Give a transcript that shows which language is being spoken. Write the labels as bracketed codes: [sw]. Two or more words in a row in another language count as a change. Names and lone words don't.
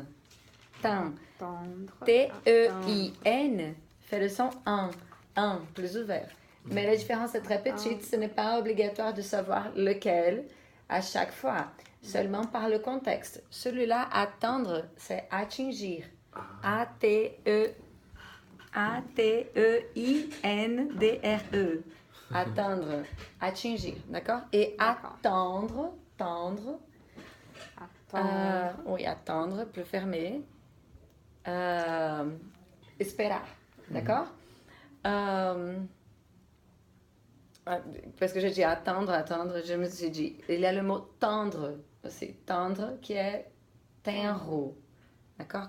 [fr] Tin. Tendre. T-E-I-N fait le son un, plus ouvert. Mais la différence est très petite. Ce n'est pas obligatoire de savoir lequel à chaque fois. Seulement par le contexte. Celui-là, attendre, c'est atingir. A-T-E-I-N-D-R-E. Atteindre, atingir, d'accord? Et D'accord. attendre, tendre. Attendre. Oui, attendre, plus fermé. Esperar, d'accord? Parce que j'ai dit attendre, je me suis dit, il y a le mot tendre aussi, tendre qui est tenro, d'accord?